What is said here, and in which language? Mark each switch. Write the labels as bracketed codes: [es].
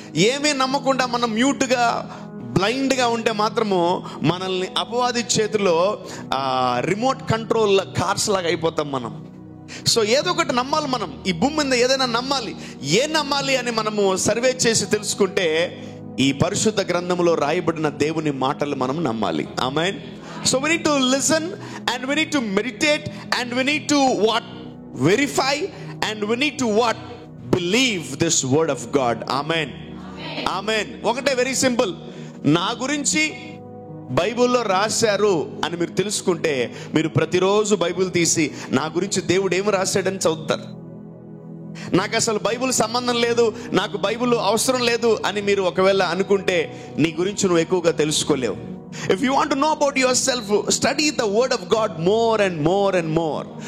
[te] ఏమీ నమ్మకుండా మనం మ్యూట్గా బ్లైండ్గా ఉంటే మాత్రము మనల్ని అపవాది చేతిలో రిమోట్ కంట్రోల్ కార్స్ లాగా అయిపోతాం మనం. సో ఏదో ఒకటి నమ్మాలి మనం. ఈ భూమి మీద ఏదైనా నమ్మాలి. ఏం నమ్మాలి అని మనము సర్వే చేసి తెలుసుకుంటే ఈ పరిశుద్ధ గ్రంథంలో రాయబడిన దేవుని మాటలు మనం నమ్మాలి. ఆమేన్. [en] So we need to listen and we need to meditate and we need to verify and we need to believe this word of God. [te] ఆమేన్, ఆమేన్. ఒకటే వెరీ సింపుల్. నా గురించి బైబిల్లో రాశారు అని మీరు తెలుసుకుంటే మీరు ప్రతిరోజు బైబిల్ తీసి నా గురించి దేవుడు ఏమి రాశాడని చదువుతారు. నాకు అసలు బైబిల్ సంబంధం లేదు, నాకు బైబిల్ అవసరం లేదు అని మీరు ఒకవేళ అనుకుంటే నీ గురించి నువ్వు ఎక్కువగా తెలుసుకోలేవు. [en] If you want to know about yourself, study the word of God more and more and more.